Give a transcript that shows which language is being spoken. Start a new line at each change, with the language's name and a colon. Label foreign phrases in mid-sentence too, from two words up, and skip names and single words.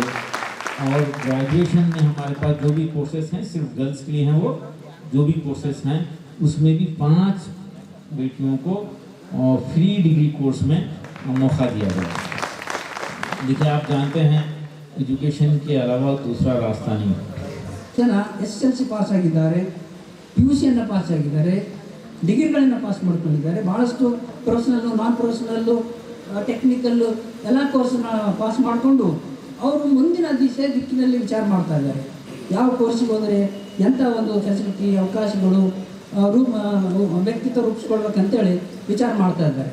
Hindi: और ग्रेजुएशन में हमारे पास जो भी कोर्सेज हैं, सिर्फ गर्ल्स के लिए हैं, वो जो भी कोर्सेज हैं उसमें भी 5 बेटियों को
English: free degree course
Hindi: में मौका दिया गया। देखिए, आप जानते हैं एजुकेशन के अलावा दूसरा रास्ता नहीं।
Kannada: ಜನ SSLC ಪಾಸ್ ಆಗಿದ್ದಾರೆ, PUCಯನ್ನು ಪಾಸ್ ಆಗಿದ್ದಾರೆ, ಡಿಗ್ರಿಗಳನ್ನು ಪಾಸ್ ಮಾಡ್ಕೊಂಡಿದ್ದಾರೆ. ಭಾಳಷ್ಟು ಪ್ರೊಫೆಷನಲ್ಲು, ನಾನ್ ಪ್ರೊಫೆಷನಲ್ಲು, ಟೆಕ್ನಿಕಲ್ಲು ಎಲ್ಲ ಕೋರ್ಸನ್ನ ಪಾಸ್ ಮಾಡಿಕೊಂಡು ಅವರು ಮುಂದಿನ ದಿಕ್ಕಿನಲ್ಲಿ ವಿಚಾರ ಮಾಡ್ತಾ ಇದ್ದಾರೆ. ಯಾವ ಕೋರ್ಸಿಗೆ ಹೋದರೆ ಎಂಥ ಒಂದು ಫೆಸಿಲಿಟಿ, ಅವಕಾಶಗಳು, ವ್ಯಕ್ತಿತ್ವ ರೂಪಿಸ್ಕೊಳ್ಬೇಕಂತೇಳಿ ವಿಚಾರ ಮಾಡ್ತಾ ಇದ್ದಾರೆ.